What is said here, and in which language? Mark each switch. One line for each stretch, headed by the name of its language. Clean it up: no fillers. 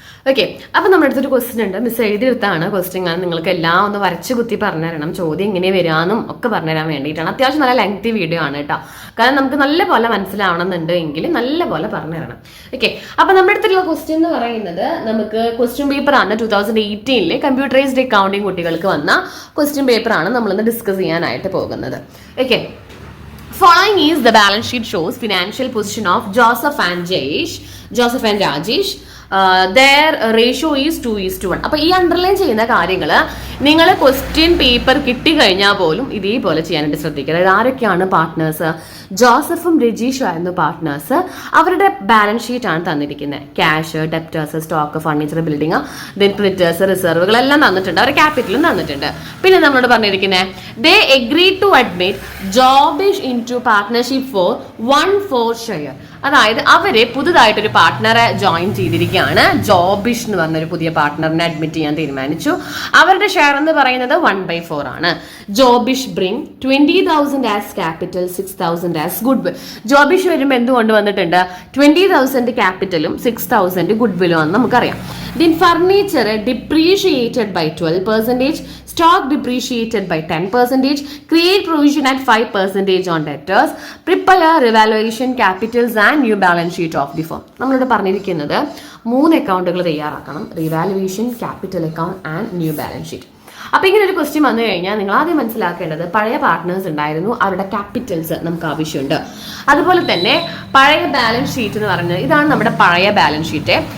Malayalam: Okay, അപ്പൊ നമ്മുടെ അടുത്തൊരു ക്വസ്റ്റ്യൻ ഉണ്ട്. Miss എഴുതിയെടുത്താണ് question. ഞാൻ നിങ്ങൾക്ക് എല്ലാം ഒന്ന് വരച്ചു കുത്തി പറഞ്ഞുതരണം, ചോദ്യം എങ്ങനെ വരാമെന്നും ഒക്കെ പറഞ്ഞുതരാൻ വേണ്ടിയിട്ടാണ്. അത്യാവശ്യം നല്ല ലെങ്തി വീഡിയോ ആണ് കേട്ടോ. കാരണം നമുക്ക് നല്ല പോലെ മനസ്സിലാവണമെന്നുണ്ട് എങ്കിൽ നല്ല പോലെ പറഞ്ഞുതരണം. ഓക്കെ, അപ്പൊ നമ്മുടെ അടുത്തുള്ള ക്വസ്റ്റ്യൻ എന്ന് പറയുന്നത് നമുക്ക് ക്വസ്റ്റ്യൻ പേപ്പർ ആണ്. 2018 കമ്പ്യൂട്ടറൈസ്ഡ് അക്കൗണ്ടിങ് കുട്ടികൾക്ക് വന്ന ക്വസ്റ്റ്യൻ പേപ്പർ ആണ് നമ്മളിന്ന് ഡിസ്കസ് ചെയ്യാനായിട്ട് പോകുന്നത്.
English: Okay, following is the balance sheet shows financial position of Joseph and Rajesh. Their ratio is 2:1.
Malayalam: അപ്പൊ ഈ അണ്ടർലൈൻ ചെയ്യുന്ന കാര്യങ്ങൾ നിങ്ങൾ ക്വസ്റ്റ്യൻ പേപ്പർ കിട്ടിക്കഴിഞ്ഞാൽ പോലും ഇതേപോലെ ചെയ്യാനായിട്ട് ശ്രദ്ധിക്കുക. അതായത് ആരൊക്കെയാണ് പാർട്ട്നേഴ്സ്? ജോസഫും രജീഷും ആയിരുന്നു പാർട്ട്നേഴ്സ്. അവരുടെ ബാലൻസ് ഷീറ്റ് ആണ് തന്നിരിക്കുന്നത്. Cash, debtors, stock, furniture, building, then creditors, റിസർവുകൾ എല്ലാം തന്നിട്ടുണ്ട്. അവരുടെ ക്യാപിറ്റലും തന്നിട്ടുണ്ട്. പിന്നെ നമ്മളോട് പറഞ്ഞിരിക്കുന്നത്
English: They agree to admit Jobish into partnership for 1/4 share.
Malayalam: അതായത് അവര് പുതുതായിട്ടൊരു പാർട്ട്ണറെ ജോയിൻ ചെയ്തിരിക്കുകയാണ്. ജോബിഷ് എന്ന് പറഞ്ഞൊരു പുതിയ പാർട്ട്ണറിനെ അഡ്മിറ്റ് ചെയ്യാൻ തീരുമാനിച്ചു. അവരുടെ ഷെയർ എന്ന് പറയുന്നത് 1/4 ആണ്.
English: Jobish bring 20,000 as capital, 6,000 as goodwill.
Malayalam: Jobish വരുമ്പോൾ എന്ത് കൊണ്ടുവന്നിട്ടുണ്ട്? 20,000 ക്യാപിറ്റലും 6,000 ഗുഡ് വില്ലും ആണെന്ന് നമുക്കറിയാം.
English: Then furniture depreciated by 12%, stock depreciated by 10%, create provision at 5% on debtors, prepare revaluation capitals and new balance sheet of the firm.
Malayalam: നമ്മളോട് പറഞ്ഞിരിക്കുന്നത് 3 അക്കൗണ്ടുകൾ തയ്യാറാക്കണം: revaluation, capital account and new balance sheet. അപ്പൊ ഇങ്ങനെ ഒരു ക്വസ്റ്റ്യൻ വന്നു കഴിഞ്ഞാൽ നിങ്ങൾ ആദ്യം മനസ്സിലാക്കേണ്ടത് പഴയ പാർട്ട്നേഴ്സ് ഉണ്ടായിരുന്നു, അവരുടെ ക്യാപിറ്റൽസ് നമുക്ക് ആവശ്യമുണ്ട്. അതുപോലെ തന്നെ പഴയ ബാലൻസ് ഷീറ്റ് എന്ന് പറഞ്ഞാൽ ഇതാണ് നമ്മുടെ പഴയ ബാലൻസ് ഷീറ്റ്.